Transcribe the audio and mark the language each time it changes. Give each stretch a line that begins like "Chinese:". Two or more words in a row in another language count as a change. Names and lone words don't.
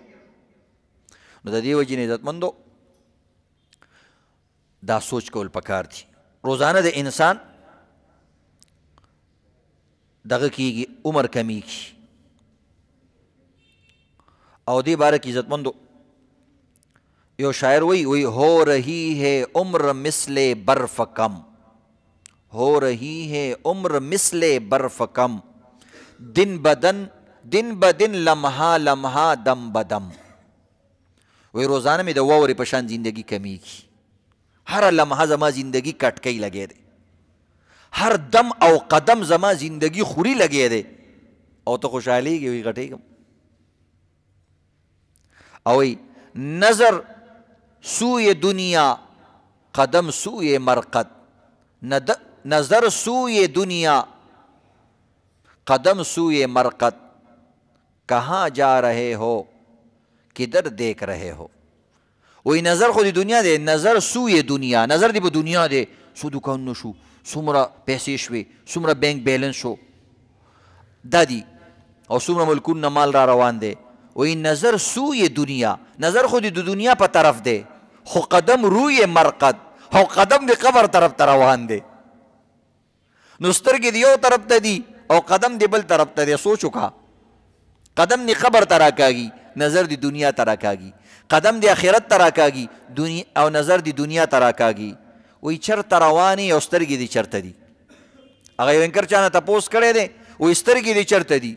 Pashto: نو د دې وجې نه عزتمندو دا سوچ کول پکار دي. روزانه د انسان دغه کېږي، عمر کمیږي. او دې باره کې عزتمندو یو شاعر وی
Urdu: ہو رہی ہے عمر مثل برف کم، ہو رہی ہے عمر مثل برف کم، دن بدن لمحہ لمحہ دم بدم.
Pashto: وی روزانه مې د واورې په شان زندگی کمیږي، هر لمحه زما زندگی کټکۍ لګی دی، هر دم او قدم زما زندگی خوري لګی دی. او ته خوشحالېږي وی غټېږم.
Persian: او نظر سوی دنیا قدم سوی مرقد، نظر سوی دنیا قدم سوی مرقد،
Urdu: کہاں جا رہے ہو کدھر دیکھ رہے ہو.
Pashto: وی نظر خو دی دنیا دی، نظر سوی دنیا، نظر دی په دنیا دی، څو دوکانونه شو، څومره پیسې شوې، څومره
English: bank balance
Pashto: شو، دا دی، او څومره ملکونه مال را روان دی. وی
Persian: نظر سوی دنیا،
Pashto: نظر خو دی د دنیا په طرف دی، خو
Persian: قدم روی مرقد،
Pashto: او قدم دی قبر طرف ته روان دی. نو سترګې دی یو طرف ته دی او قدم دی بل طرف ته دی. سوچ وکړه، قدم دی قبر ته راکاږي، نظر دی دنیا ته راکاږي، قدم دی آخرت ته راکاږي او نظر دی دنیا ته راکاږي. وی چرته روانې او سترګې دی چرته دي؟ هغه یو انکر چانه تپوس کړی دی، وی سترګې دی چرته دي؟